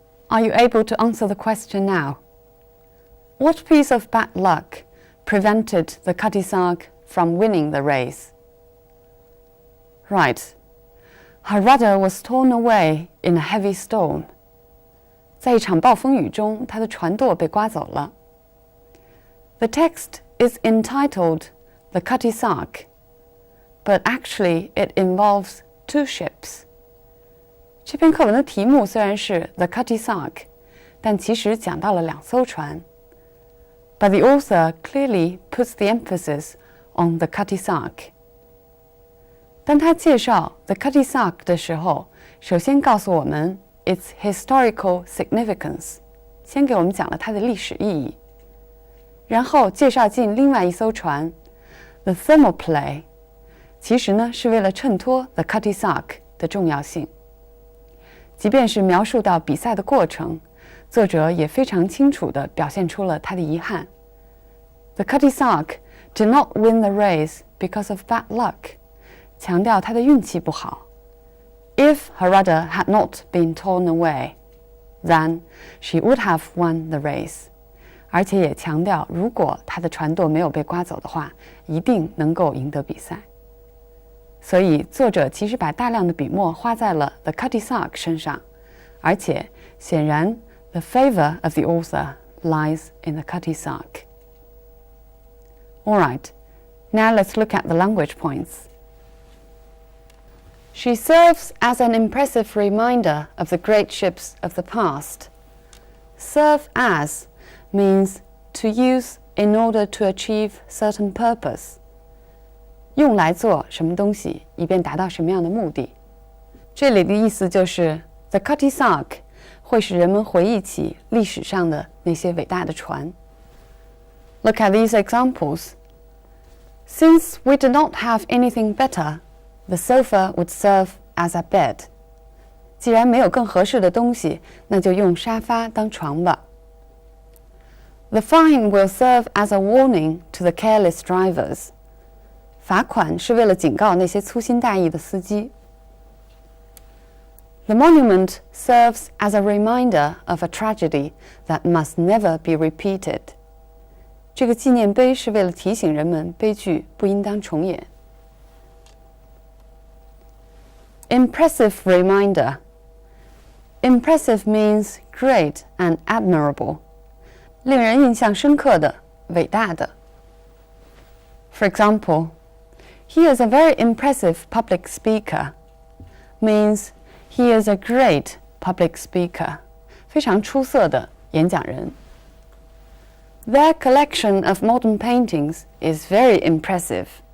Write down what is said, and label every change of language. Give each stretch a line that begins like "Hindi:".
English: Are you able to answer the question now? What piece of bad luck prevented the Cutty Sark from winning the race? Right. Her rudder was torn away in a heavy storm.
Chinese: 在一场暴风雨中，她的船舵被刮走了。
English: The text is entitled The Cutty Sark, but actually it involves 2 ships.
Chinese: 这篇课文的题目虽然是 The Cutty Sark, 但其实讲到了2艘船。
English: But the author clearly puts the emphasis on the Cutty Sark.
Chinese: 当他介绍 The Cutty Sark 的时候，首先告诉我们
English: its historical significance，
Chinese: 先给我们讲了它的历史意义，然后介绍进另外一艘船 The Thermopylae， 其实呢是为了衬托 The Cutty Sark 的重要性。即便是描述到比赛的过程，作者也非常清楚地表现出了他的遗憾。
English: The Cutty Sark did not win the race because of bad luck，
Chinese: 强调他的运气不好。
English: If her rudder had not been torn away, then she would have won the race.
Chinese: 而且也强调，如果她的船舵没有被刮走的话，一定能够赢得比赛。所以，作者其实把大量的笔墨花在了 The Cutty Sark 身上，而且显然
English: the favor of the author lies in the Cutty Sark. All right, now let's look at the language points. She serves as an impressive reminder of the great ships of the past. Serve as means to use in order to achieve certain purpose.
Chinese: 用来做什么东西，以便达到什么样的目的。这里的意思就是，The Cutty Sark 会使人们回忆起历史上的那些伟大的船。
English: Look at these examples. Since we did not have anything better, the sofa would serve as a bed.
Chinese: 既然没有更合适的东西，那就用沙发当床吧。
English: The fine will serve as a warning to the careless drivers.
Chinese: 罚款是为了警告那些粗心大意的司机。
English: The monument serves as a reminder of a tragedy that must never be repeated.
Chinese: 这个纪念碑是为了提醒人们悲剧不应当重演。
English: Impressive reminder. Impressive means great and admirable.
Chinese: 令人印象深刻的，伟大的。
English: For example, he is a very impressive public speaker. Means he is a great public speaker.
Chinese: 非常出色的演讲人。
English: Their collection of modern paintings is very impressive.